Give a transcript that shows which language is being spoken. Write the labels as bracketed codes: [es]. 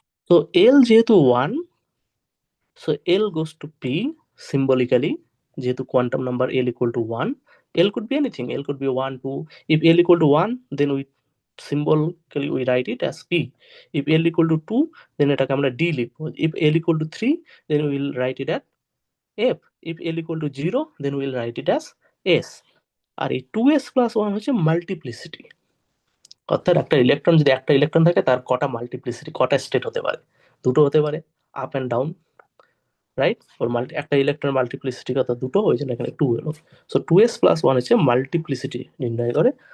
[en] তো এল যেহেতু one, so l goes to p symbolically, যেহেতু quantum number l equal to one. L could be anything, l could be one, two. If l equal to one, then we symbolically we write it as p. If l equal to 2, then [bn] এটাকে আমরা d লিখবো। [en] if l equal to 3, then we will write it as f. if l equal to 0, then we will write it as s. [bn] আর এই 2s plus one হচ্ছে multiplicity, অর্থাৎ একটা electron যদি একটা electron থাকে, তার কটা মাল্টিপ্লিসিটি, কটা স্টেট হতে পারে? দুটো হতে পারে, আপ অ্যান্ড ডাউন, রাইট? ওর একটা ইলেকট্রন মাল্টিপ্লিসিটি কত? দুটো, ওই জন্য এখানে টু এলো। সো 2s প্লাস ওয়ান হচ্ছে মাল্টিপ্লিসিটি নির্ণয় করে।